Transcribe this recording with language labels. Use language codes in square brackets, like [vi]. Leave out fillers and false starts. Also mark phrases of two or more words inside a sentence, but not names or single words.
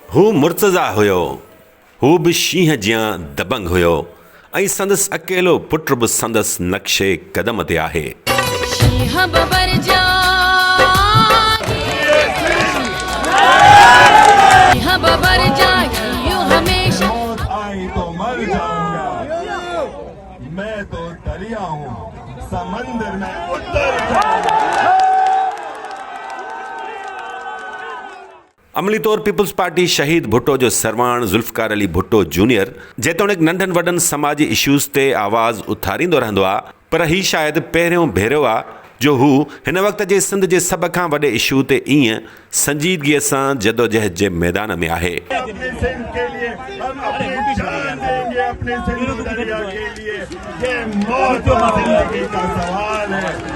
[sd] हू मुर्तज़ा हुयो, हू बि शींहं जियां दबंग हुयो ऐं संदसि अकेलो पुट बि संदसि नक्शे क़दम ते आहे। शींहं बबर जागी यूं हमेशा। [ur] آئی تو مر جاؤں گا، میں تو دریا ہوں، سمندر میں اتر جاؤں گا. [sd] अमली तौर पीपुल्स पार्टी शहीद भुट्टो जो सरवाण ज़ुल्फ़िकार अली भुट्टो जूनियर जेतोणीकि नंढनि वॾनि समाजी इश्यूज़ ते आवाज़ उथारींदो रहंदो आहे, पर ही शायदि पहिरियों भेरो आहे जो हू हिन वक़्त जे सिंध जे सभ खां वॾे इशू ते ईअं संजीदगीअ सां जदोजहद जे मैदान में आहे। [ur] اپنے سندھ کے لیے ہم اپنی جان دیں گے، اپنے سندھ دریا کے لیے. یہ موت اور زندگی کا سوال ہے.